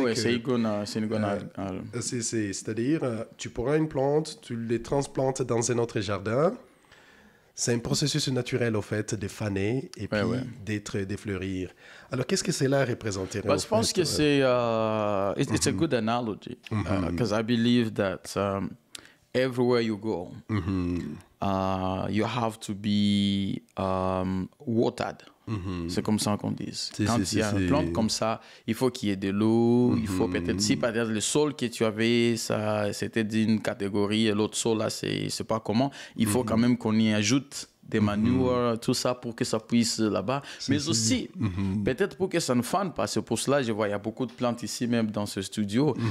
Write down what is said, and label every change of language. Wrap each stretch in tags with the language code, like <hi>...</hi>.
<fr>C'est une gonade. C'est-à-dire, tu prends une plante, tu les transplantes dans un autre jardin. C'est un processus naturel, au fait, de faner et puis de fleurir. Alors, qu'est-ce que cela représenterait? Je pense que c'est...</fr> <en>it's a good analogy. Because I believe that everywhere you go, you have to be watered.</en> <fr>C'est comme ça qu'on dit. Quand il y a une plante comme ça, il faut qu'il y ait de l'eau. Il faut peut-être, si peut-être le sol que tu avais, c'était d'une catégorie, et l'autre sol, là, c'est pas comment. Il faut quand même qu'on y ajoute des manures, tout ça pour que ça puisse là-bas. Mais aussi, peut-être pour que ça ne fane pas. C'est pour cela, je vois, il y a beaucoup de plantes ici, même dans ce studio.</fr>